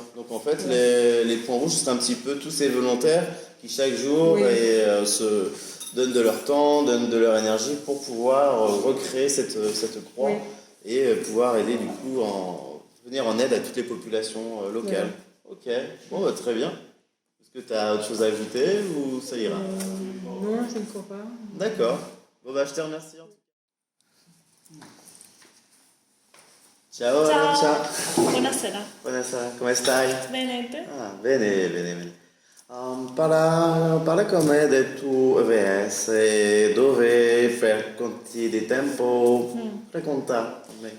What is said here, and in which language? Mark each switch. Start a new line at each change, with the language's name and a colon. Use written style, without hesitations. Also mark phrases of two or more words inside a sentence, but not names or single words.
French: Donc en fait, les points rouges, c'est un petit peu tous ces volontaires qui chaque jour se donnent de leur temps, donnent de leur énergie pour pouvoir recréer cette croix et pouvoir aider du coup venir en aide à toutes les populations locales. Ok, bon, bah, très bien. Est-ce que tu as autre chose à ajouter ou ça ira? Non, je ne crois pas. D'accord. Bon, bah, je te remercie. Ciao, Ciao.
Italian: Arancia. Buonasera. Buonasera, come stai? Bene, te? Ah, bene, bene, bene. Parla con me del tuo EVS e dove per quanti di tempo racconta a me.